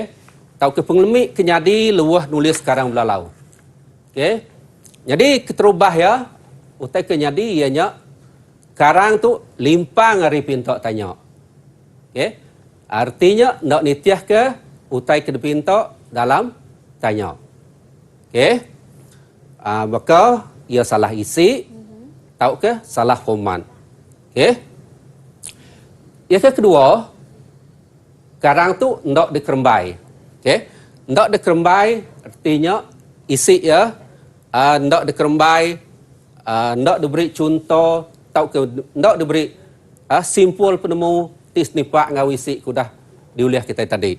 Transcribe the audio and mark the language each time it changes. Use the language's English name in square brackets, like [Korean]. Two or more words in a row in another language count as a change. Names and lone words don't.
[Iban] Tahu ke pengelemik kenyadi lebuh nulis karang belalau. Okey. Jadi keterubah ya utai kenyadi ianya karang tu limpang hari pintok tanya. Okey. Artinya nak nitiah ke utai ke pintok dalam tanya. Okey. Maka ia salah isi. Tahu ke salah format. Okey. Yang kedua, karang tu ndak dikerembai. Okey. Ndak dikerembai artinya isi ya ndak dikerembai, ndak diberi contoh, tahu ke ndak diberi simpul penemu tis nipak ngau isi kudah diuliah kita tadi.